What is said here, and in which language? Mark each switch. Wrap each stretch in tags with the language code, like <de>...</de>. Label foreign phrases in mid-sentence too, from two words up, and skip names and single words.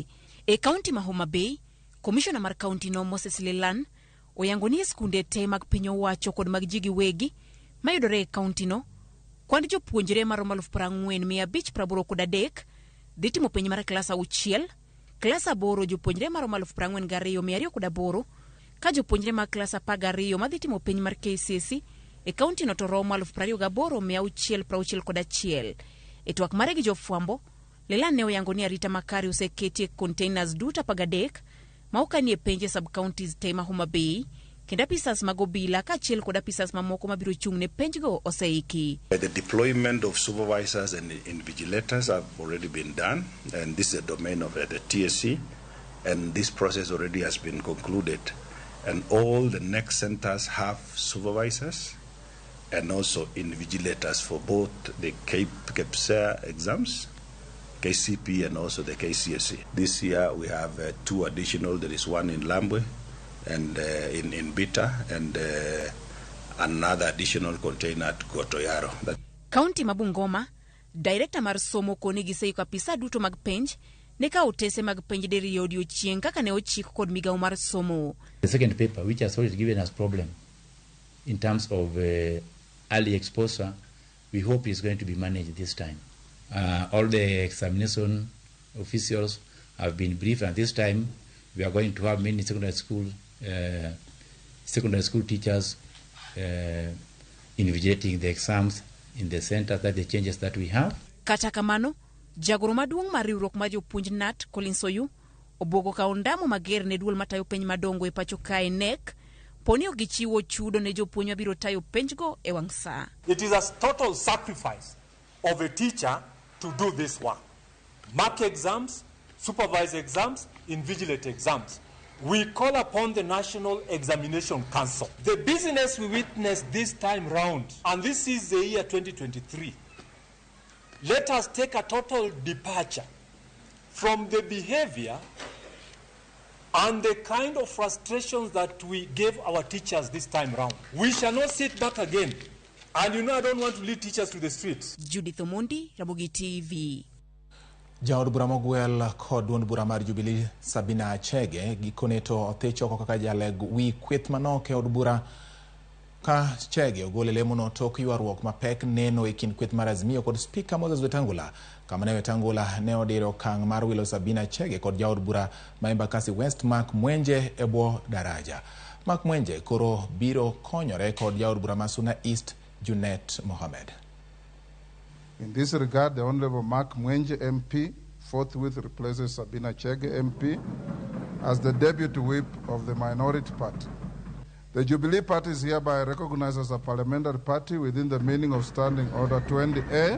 <luo>E county ma Homa Bay, commissioner mar county no Moses Lelan oyango ni skunde te mag piny owacho kod mag jigi wegi mayudore e county no kwand jopuonjre maromo 40,583 dhi timo penj mar klas 6, klas 8 jopuonjre maromo 42,208 ka jopuonjre mag klas 12 madhi timo penj mar KCSE e county no to romo 28,661. E twak mare gi jofwambo, Lelan ne oyango ni arita makare oseketi e containers duto 13 ma okanie penje</luo> <en>sub counties</en> <luo>tema Homa Bay kendo apisas mag obila kaachiel kod apisas mamoko mabiro chung ne penjgo oseiki.</luo> <en>The deployment of supervisors and invigilators have already been done, and this is a domain of the TSC, and this process already has been concluded. And all the next centers have supervisors and also invigilators for both the KPSEA exams, KCP, and also the KCSE. This year we have 2 additional. There is one in Lambwe and in Bita, and another additional container at Gotoyaro.</en> <luo>County Mabungoma, Director mar somo koni giseiko apisa duto mag penj ne ka otese mag penj deri yodio chien kaka ne ochik kod migao mar somo.</luo> <en>The second paper, which has always given us problem in terms of early exposure, we hope is going to be managed this time. All the examination officials have been briefed, and this time we are going to have many secondary school teachers invigilating the exams in the center. That the changes that we have.</en> <luo>Kata kamano, jagoro maduong' mar riwruok mar jopuonj NAT Collins Oyu obwogo kao ndamo mager ne duol matayo penj madongo e pacho kae NEC poni ogichiwo chudo ne jopuonj mabiro tayo penjgo e wang' saa.</luo> <en>It is a total sacrifice of a teacher to do this work. Mark exams, supervise exams, invigilate exams. We call upon the National Examination Council. The business we witnessed this time round, and this is the year 2023, let us take a total departure from the behavior and the kind of frustrations that we gave our teachers this time round. We shall not sit back again. And you know, I don't want to lead teachers to the streets. Judith Omondi, Ramogi TV.</en> <luo>Jaod bura mogwel kod duond bura mar Jubilee Sabina Achege gikone to othechoko kaka jaleg wi kweth manok e od bura ka Chege ogole lemono tok ywaruok mapek neno e kind kweth mar Azimio kod Speaker Moses Wetangula. Kama ne Wetangula ne odiro kang mar wilo Sabina Achege kod jaod bura ma Embakasi West Mark Mwenje e bwo daraja. Mark Mwenje koro biro konyore kod jaod bura Masuna East Junet Mohamed.</luo> <en>In this regard, the Honorable Mark Mwenje MP forthwith replaces Sabina Chege MP as the deputy whip of the minority party. The Jubilee Party is hereby recognized as a parliamentary party within the meaning of Standing Order 20A.</en>